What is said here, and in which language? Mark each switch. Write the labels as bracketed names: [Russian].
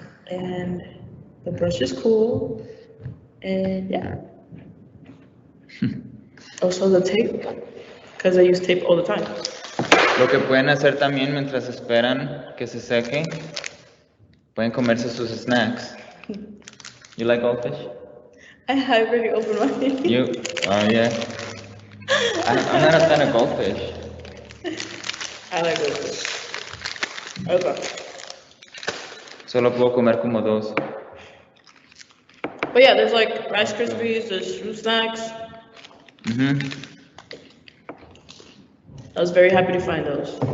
[English] And the brush is cool. And yeah. Also the tape, because I use tape all the time. [Spanish] Lo que pueden hacer también mientras esperan que se seque, pueden comerse sus snacks. [English] You like goldfish? I already opened mine. Yeah. I'm not a fan of goldfish. I like goldfish. Okay. [Spanish] Solo puedo comer como dos. [English] But yeah, there's like Rice Krispies, there's fruit snacks. I was very happy to find those.